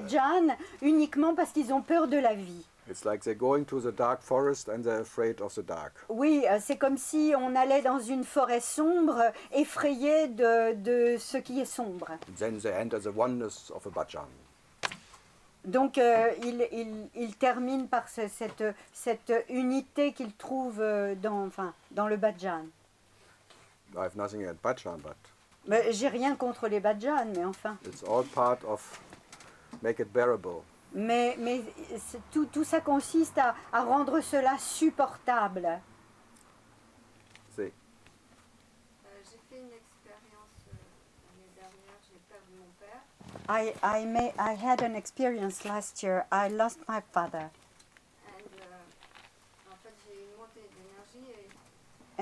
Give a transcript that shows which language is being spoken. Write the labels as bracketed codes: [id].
[fr] bhajans uniquement parce qu'ils ont peur de la vie. [en] It's like they're going to the dark forest and they're afraid of the dark. [fr] Oui, c'est comme si on allait dans une forêt sombre, effrayé de ce qui est sombre. [en] Then they enter the oneness of a bhajan. [fr] Donc il termine par cette unité qu'il trouve dans le bhajan. [en] I have nothing against bhajan, but [fr] Mais j'ai rien contre les bhajans, mais enfin. [en] it's all part of make it bearable. [fr] Mais tout ça consiste à rendre cela supportable. [en] See, [fr] J'ai fait une expérience l'année dernière, j'ai perdu mon père. [en] I had an experience last year. I lost my father, [fr] And, en fait, j'ai eu une montée d'énergie et